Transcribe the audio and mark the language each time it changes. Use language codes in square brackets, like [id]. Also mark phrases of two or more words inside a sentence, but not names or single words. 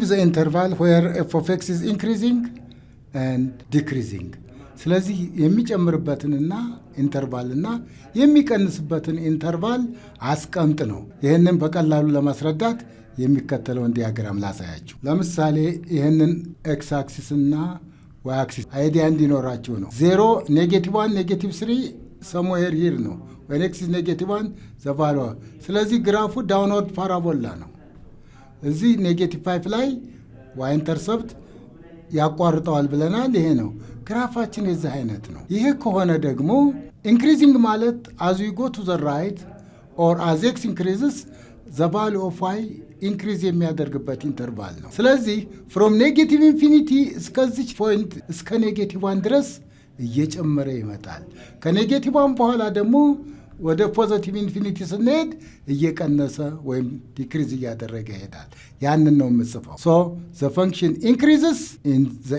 [en] the interval where f of x is increasing and decreasing። [am] ስለዚህ የሚጨምርበትንና ኢንተርቫልና የሚቀንስበትን ኢንተርቫል አስቀምጥ ነው። ይህንን በቀላሉ ለማስረዳት የሚከተለውን ዲያግራም ላሳያችሁ። ለምሳሌ ይህንን ኤክስ አክሲስና ዋይ አክሲስ አይዲያ እንዲኖራችሁ ነው። 0 ኔጌቲቭ 1 ኔጌቲቭ 3 [en] somewhere here [am] ነው። [en] when x is [am] ኔጌቲቭ 1 ዘ ቫልዩ። ስለዚህ ግራፉ [en] downward parabola [am] ነው። እዚህ ኔጌቲቭ 5 ላይ [en] y intercept [am] ያቋርጠዋል ብለናል። ይሄ ነው ግራፋችን፣ የዚህ አይነት ነው። ይሄ ከሆነ ደግሞ ኢንክሪዚንግ ማለት [en] as we go to the right or as x increases the value of y [am] ኢንክሪዝ የሚያደርግበት ኢንተርቫል ነው። ስለዚህ [en] from negative infinity [am] እስከዚች ፖይንት እስከ ኔጌቲቭ 1 ድረስ እየጨመረ ይመጣል። ከኔጌቲቭ 1 በኋላ ደግሞ ወደ [en] positive infinity [am] ስንሄድ እየቀነሰ ወይም ዲክሪዝ እያደረገ ይሄዳል። ያንን ነው የምጽፈው። [en] so the function increases in the